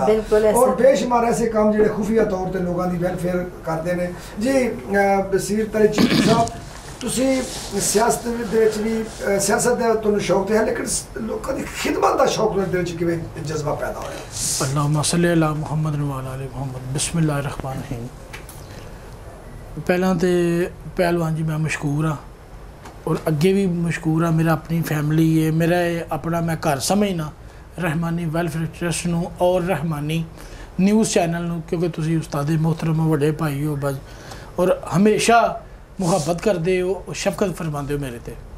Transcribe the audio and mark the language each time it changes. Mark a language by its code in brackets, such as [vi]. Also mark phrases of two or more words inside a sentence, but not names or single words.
[pa] ਔਰ ਬੇਸ਼ੁਮਾਰ ਐਸੇ ਕੰਮ ਜਿਹੜੇ ਖੁਫੀਆ ਤੌਰ ਤੇ ਲੋਕਾਂ ਦੀ ਵੈਲਫੇਅਰ ਕਰਦੇ ਨੇ। ਜੀ ਬਸੀਰਤ ਅਲੀ ਚਿਸ਼ਤੀ ਸਾਹਿਬ, ਤੁਸੀਂ ਸਿਆਸਤ ਦੇ ਵਿੱਚ ਵੀ ਸਿਆਸਤ ਦਾ ਤੁਹਾਨੂੰ ਸ਼ੌਕ ਤੇ ਹੈ, ਲੇਕਿਨ ਲੋਕਾਂ ਦੀ ਖਿਦਮਤ ਦਾ ਸ਼ੌਕ ਤੁਹਾਡੇ ਦਿਲ 'ਚ ਕਿਵੇਂ ਜਜ਼ਬਾ ਪੈਦਾ ਹੋਇਆ? [ar] اللهم صل على محمد وعلى آل محمد. بسم الله رحمن رحيم. [pa] ਪਹਿਲਾਂ ਤੇ ਪਹਿਲਵਾਨ ਜੀ ਮੈਂ ਮਸ਼ਕੂਰ ਹਾਂ ਔਰ ਅੱਗੇ ਵੀ ਮਸ਼ਕੂਰ ਹਾਂ। ਮੇਰਾ ਆਪਣੀ ਫੈਮਿਲੀ ਹੈ, ਮੇਰਾ ਆਪਣਾ ਮੈਂ ਘਰ ਸਮਝਣਾ ਰਹਿਮਾਨੀ ਵੈਲਫੇਅਰ ਟਰਸਟ ਨੂੰ ਔਰ ਰਹਿਮਾਨੀ ਨਿਊਜ਼ ਚੈਨਲ ਨੂੰ, ਕਿਉਂਕਿ ਤੁਸੀਂ ਉਸਤਾਦ ਮੁਹਤਰਮ ਵੱਡੇ ਭਾਈ ਹੋ ਬਸ, ਔਰ ਹਮੇਸ਼ਾ ਮੁਹੱਬਤ ਕਰਦੇ ਹੋ, ਸ਼ਫਕਤ ਫਰਮਾਉਂਦੇ ਹੋ ਮੇਰੇ ਤੇ।